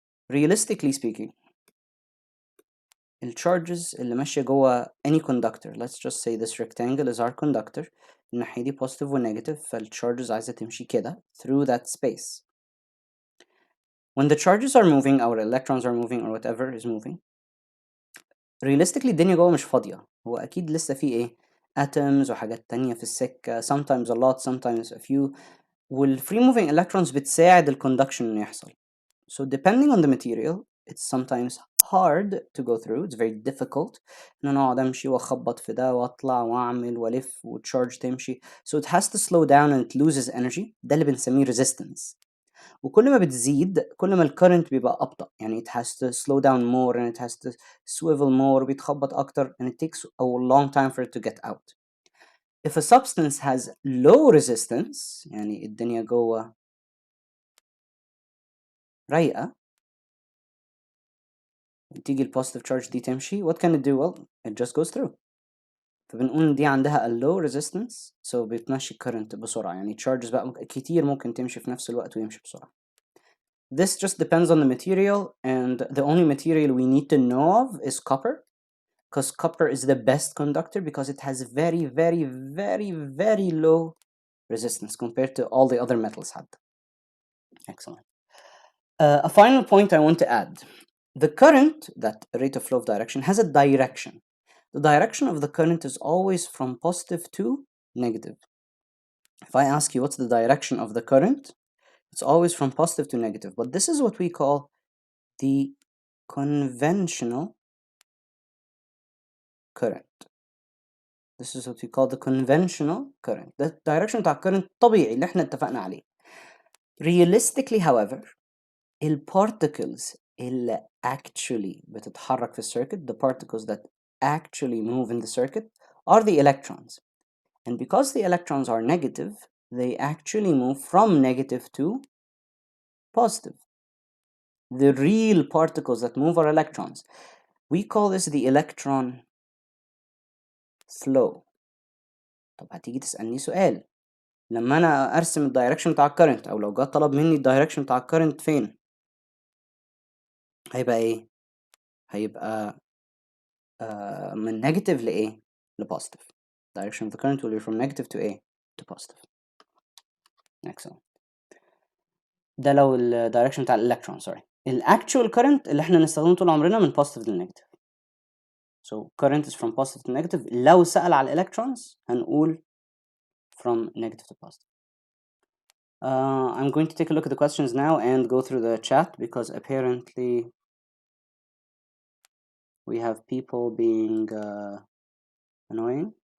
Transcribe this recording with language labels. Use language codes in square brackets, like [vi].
[en] Realistically speaking, الcharges [ar] اللي ماشية جوه [en] any conductor, let's just say this rectangle is our conductor, [ar] الناحية دي [en] positive و negative, [ar] فالcharges عايزة تمشي كده [en] through that space. When the charges are moving, our electrons are moving, or whatever is moving, realistically [ar] الدنيا جوه مش فاضية. هو أكيد لسه في إيه؟ atoms وحاجات تانية في السكة, [en] sometimes a lot, sometimes a few. [ar] والfree moving electrons بتساعد الconduction إنه يحصل. [en] So depending on the material, it's sometimes hard to go through. It's very difficult. [ar] إن أنا أقعد أمشي وأخبط في ده وأطلع وأعمل وألف وتشارج تمشي. [en] So it has to slow down and it loses energy. [ar] ده اللي بنسميه resistance. وكل ما بتزيد كل ما الكرنت بيبقى أبطأ. يعني [en] it has to slow down more and it has to swivel more. [ar] بيتخبط أكتر [en] and it takes a long time for it to get out. If a substance has low resistance, [ar] يعني الدنيا جوه رايقة, تيجي البوزيتيف تشارج دي تمشي, [en] what can it do? Well, it just goes through. [ar] فبنقول دي عندها [en] a low resistance, so [ar] بتمشي current بسرعة. يعني charges بقى كتير ممكن تمشي في نفس الوقت ويمشي بسرعة. [en] This just depends on the material, and the only material we need to know of is copper, because copper is the best conductor because it has very, very, very, very low resistance compared to all the other metals had. Excellent. A final point I want to add. The current, that rate of flow of direction, has a direction. The direction of the current is always from positive to negative. If I ask you what's the direction of the current, it's always from positive to negative. But this is what we call the conventional current. This is what we call the conventional current. [ar] The direction بتاع current طبيعي اللي احنا اتفقنا عليه. [en] Realistically, however, الparticles [ar] اللي [en] actually [ar] بتتحرك في [en] circuit, the particles that actually move in the circuit, are the electrons. And because the electrons are negative, they actually move from negative to positive. The real particles that move are electrons. We call this the electron flow. [ar] طب هتيجي تسألني سؤال، لما أنا أرسم الدايركشن بتاع الكرنت، أو لو جه طلب مني الدايركشن بتاع الكرنت فين، هيبقى إيه؟ هيبقى من negative لإيه؟ لpositive. [en] Direction of the current will be from negative to A to positive. Excellent. [ar] ده لو ال direction بتاع الإلكترون [en] sorry. [ar] ال actual current اللي احنا نستخدمه طول عمرنا من positive to negative. [en] So current is from positive to negative. [ar] لو سأل على [en] electrons [ar] هنقول [en] from negative to positive. I'm going to take a look at the questions now and go through the chat because apparently we have people being annoying.